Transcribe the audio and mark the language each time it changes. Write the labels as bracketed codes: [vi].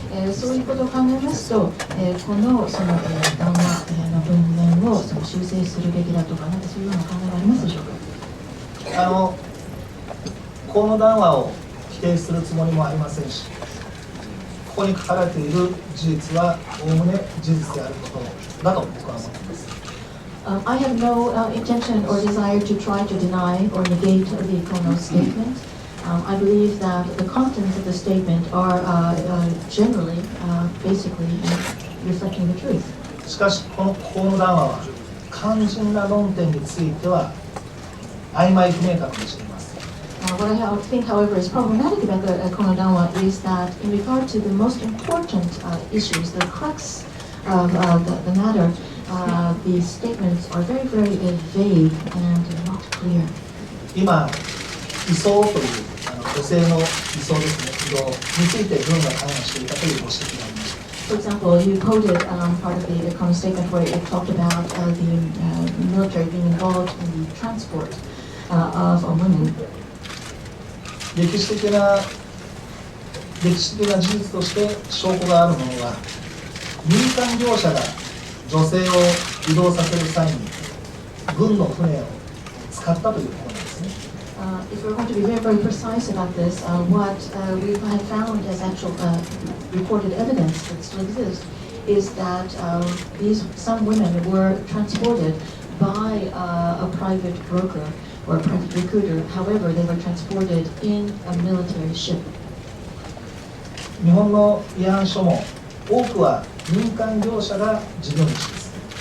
[ja] そういうことを考えますと、このその談話の文面をその修正するべきだとか、なんかそういうような考えがありますでしょうか。この談話を否定するつもりもありませんし、ここに書かれている事実はおおむね事実であることだと僕は思っています。 [en] I have no intention or desire to try to deny or negate the Kono statement. I believe that the contents of the statement are generally, basically, reflecting the truth. [ja] しかし、この談話は肝心な論点については曖昧不明確にしています。 [en] What I think, however, is problematic about the Kono Danwa is that in regard to the most important issues, the crux of the matter, the statements are very, very vague and not clear. [ja] 今、移送という女性の移送ですね、移動について軍が関与していたというご指摘がありました。 [en] For example, you quoted part of the Kono statement where it talked about the military being involved in the transport of women. [ja] 歴史的な事実として証拠があるものは、民間業者が女性を移動させる際に軍の船を使ったということなんですね。 [en] If we're going to be very, very precise about this, what we have found as actual recorded evidence that still exists is that some women were transported by a private broker or a private recruiter. However, they were transported in a military ship. [ja] 日本の慰安書も多くは民間業者が事業主です。